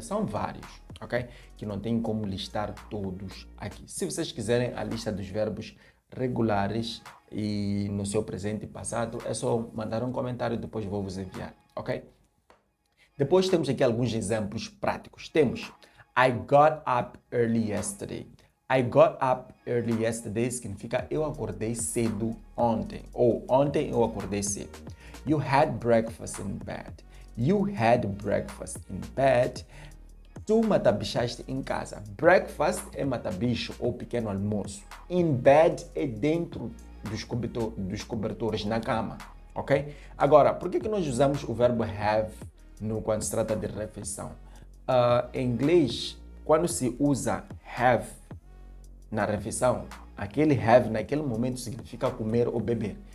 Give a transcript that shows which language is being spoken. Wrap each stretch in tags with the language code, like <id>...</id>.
<pt>São vários, ok? Que não tem como listar todos aqui. Se vocês quiserem a lista dos verbos regulares e no seu presente e passado, é só mandar um comentário e depois vou vos enviar, ok? Depois temos aqui alguns exemplos práticos. Temos</pt> <en>I got up early yesterday. I got up early yesterday</en> <pt>significa eu acordei cedo ontem. Ou ontem eu acordei cedo.</pt> <en>You had breakfast in bed. You had breakfast in bed.</en> <pt>Tu matabichaste em casa. Breakfast é matabicho ou pequeno almoço. In bed é dentro dos cobertores na cama, ok? Agora, por que nós usamos o verbo have quando se trata de refeição? Em inglês, quando se usa have na refeição, aquele have naquele momento significa comer ou beber.</pt>